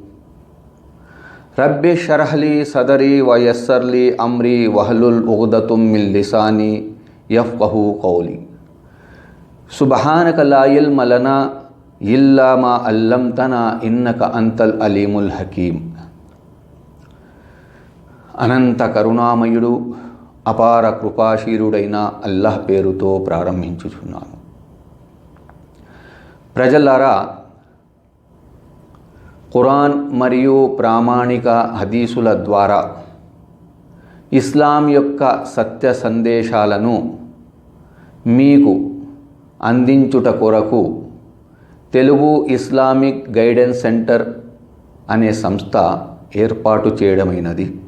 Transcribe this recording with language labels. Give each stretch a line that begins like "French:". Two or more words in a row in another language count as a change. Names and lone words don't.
Arabic: رب اشرح لي صدري ويسر لي أمري واحلل عقدة من لساني يفقهوا قولي. سبحانك لا علم لنا إلا ما علمتنا إنك أنت العليم الحكيم.
Telugu: అనంత కరుణామయుడు అపార కృపాశీలుడైన అల్లాహ్ పేరుతో ప్రారంభించుచున్నాను. ప్రజలారా, ఖురాన్ మరియు ప్రామాణిక హదీసుల ద్వారా ఇస్లాం యొక్క సత్య సందేశాలను మీకు అందించుట కొరకు తెలుగు ఇస్లామిక్ గైడెన్స్ సెంటర్ అనే సంస్థ ఏర్పాటు చేయడమైనది.